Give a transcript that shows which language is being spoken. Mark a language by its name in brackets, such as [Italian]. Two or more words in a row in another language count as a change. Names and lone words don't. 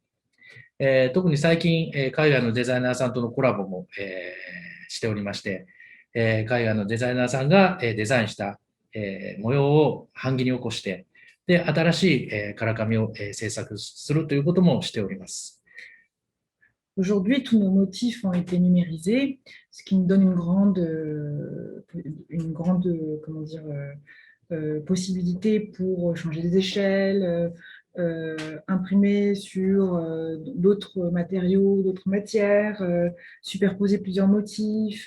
[Japanese] 特に最近、海外のデザイナーさんとのコラボもしておりまして、海外のデザイナーさんがデザインした模様を版木に起こして、で、新しい唐紙を制作するということもしております。 [French] Aujourd'hui, tous nos motifs ont été numérisés, ce qui nous donne comment dire, possibilité pour changer des échelles, imprimer sur d'autres matériaux, d'autres matières, superposer plusieurs motifs.